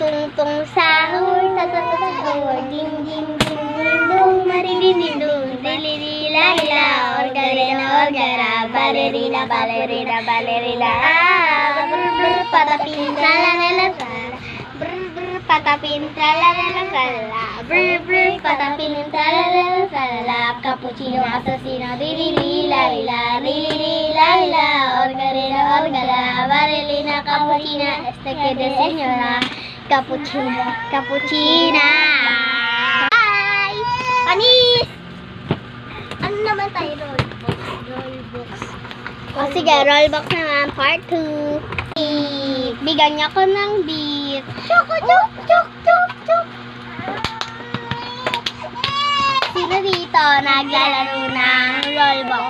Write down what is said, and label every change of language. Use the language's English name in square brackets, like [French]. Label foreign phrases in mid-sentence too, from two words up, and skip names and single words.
[Spanish] Tungtong sahur, tatatahur, ding ding ding ding dong, maridindindong, dililila-lila, orgarina, orgara, balerina, balerina, balerina, brr brr patapin, tralalala, brr brr patapin, tralalala, brr brr patapin, tralalala, cappuccino, assassino, dililila-lila, dililila-lila, orgarina, orgara, balerina, cappuccina, este que de señora. Cappuccina. Cappuccina. [Filipino] Hi! Panis! Ano naman tayo? Rollbox. Rollbox. O sige, rollbox naman. Part 2. Bigyan niya ko ng beat. Chok, chok, chok, chok, chok. Sino dito naglalaro ng rollbox?